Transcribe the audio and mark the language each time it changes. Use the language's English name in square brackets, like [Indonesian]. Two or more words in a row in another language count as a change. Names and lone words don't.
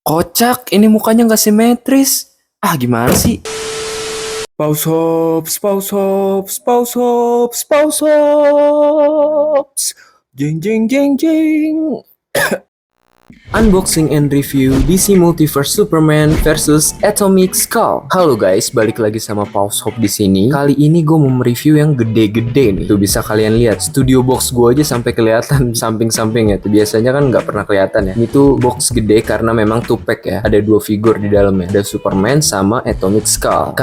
[Indonesian] Kocak, ini mukanya nggak simetris. Ah, gimana sih? Pause hops, pause hops, pause hops, pause hops. Jeng jeng jeng jeng. [English] Unboxing and review DC Multiverse Superman versus Atomic Skull. [Indonesian] Halo guys, balik lagi sama Pause Hop di sini. Kali ini gue mau mereview yang gede-gede nih. Tuh bisa kalian lihat, studio box gue aja sampai kelihatan samping-sampingnya. Tuh biasanya kan nggak pernah kelihatan ya. Ini tuh box gede karena memang [English] two pack [Indonesian] ya. Ada dua figur di dalamnya. Ada Superman sama Atomic Skull.